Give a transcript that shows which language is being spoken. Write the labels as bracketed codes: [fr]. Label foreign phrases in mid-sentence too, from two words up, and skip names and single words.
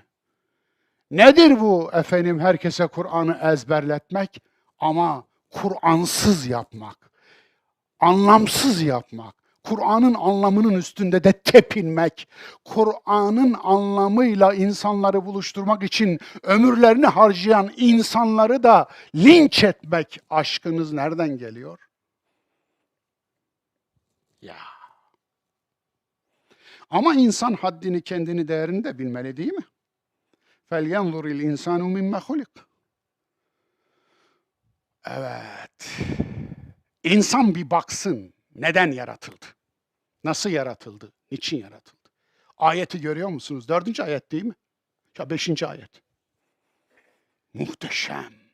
[tr] Nedir bu efendim herkese Kur'an'ı ezberletmek ama Kur'ansız yapmak, anlamsız yapmak, Kur'an'ın anlamının üstünde de tepinmek, Kur'an'ın anlamıyla insanları buluşturmak için ömürlerini harcayan insanları da linç etmek aşkınız nereden geliyor? Ya. Ama insan haddini, kendini, değerini de bilmeli değil mi? [ar] فَلْيَنْظُرِ الْاِنْسَانُ مِمَّ خُلِقٍ. [tr] Evet. İnsan bir baksın neden yaratıldı? Nasıl yaratıldı? Niçin yaratıldı? Ayeti görüyor musunuz? 4. ayet değil mi? Ya 5. ayet. Muhteşem.